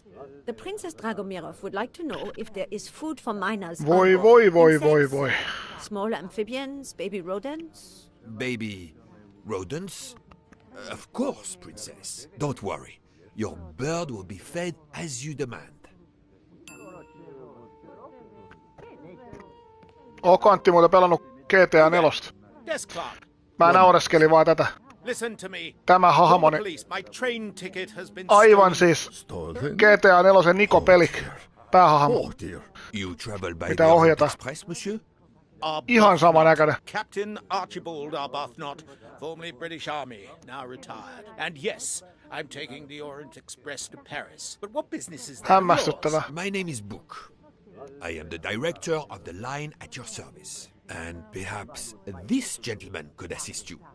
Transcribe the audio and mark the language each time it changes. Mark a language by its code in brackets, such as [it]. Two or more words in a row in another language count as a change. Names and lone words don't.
[en] The Princess Dragomirov would like to know if there is food for minors. [fi] Voi. [en] Small amphibians, baby rodents. Baby rodents? Of course, Princess. Don't worry. Your bird will be fed as you demand. [fi] Ootko Antti muuten pelannut GTA 4? [en] Desk clerk. [fi] Mä naureskelin vaan tätä. [en] Listen to me. [fi] Tämä hahmoni. [en] Police, my train ticket has been [fi] Aivan siis GTA 4 Niko Pelik. Päähahmo. [en] You travel by [fi] Mitä [en] the [fi] ohjata? [en] Express, monsieur? [fi] Ihan sama näköinen. [en] Captain Archibald Arbuthnot, formerly British Army, now retired. And yes, I'm taking the Orient Express to Paris. But what business is that? [fi] Hämmästyttävä. [en] My name is Book. I am the director of the line at your service. And perhaps this gentleman could assist you.